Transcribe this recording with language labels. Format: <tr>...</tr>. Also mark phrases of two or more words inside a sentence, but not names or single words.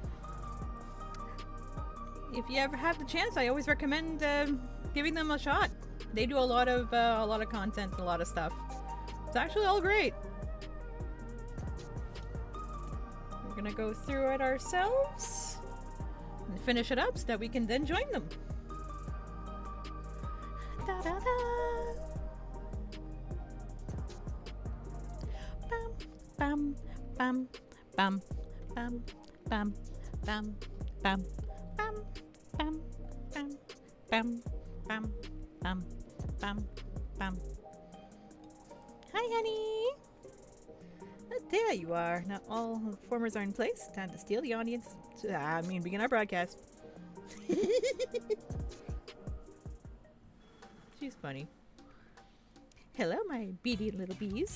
<en>If you ever have the chance, I always recommend giving them a shot. They do a lot of content, a lot of stuff. It's actually all great. We're gonna go through it ourselves and finish it up so that we can then join them. Da, da, da. Bam, bam, bam, bam, bam, bam, bam, bam, bam, bam, bam, bam, bam, bam, bam. Hi, honey. Oh, there you are. Now all the performers are in place. Time to steal the audience. Begin our broadcast. She's funny. Hello, my beady little bees.</en>